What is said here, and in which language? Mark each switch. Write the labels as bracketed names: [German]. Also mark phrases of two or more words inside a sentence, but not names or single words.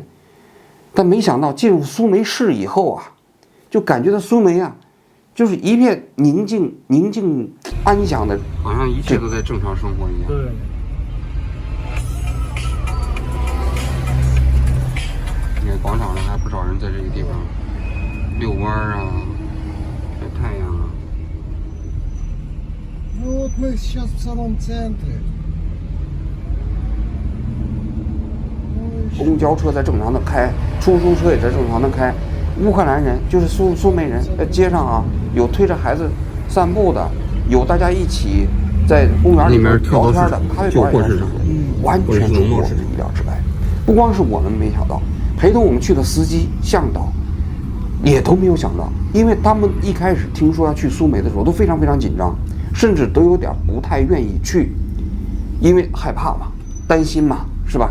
[Chinese] 但没想到进入苏梅市以后啊，就感觉到苏梅啊，就是一片宁静安详的，好像一切都在正常生活一样。对。你看广场上还不少人在这个地方遛弯啊，晒太阳啊。 [Russian] Ну вот мы сейчас в самом центре. [Chinese] 公交车在正常的开，出租车也在正常的开。乌克兰人就是苏梅人，在街上啊，有推着孩子散步的，有大家一起在公园里面聊天的，咖啡馆也是，完全出乎我们的意料之外。不光是我们没想到，陪同我们去的司机、向导， 也都没有想到，因为他们一开始听说要去苏梅的时候都非常非常紧张，甚至都有点不太愿意去，因为害怕嘛，担心嘛，是吧？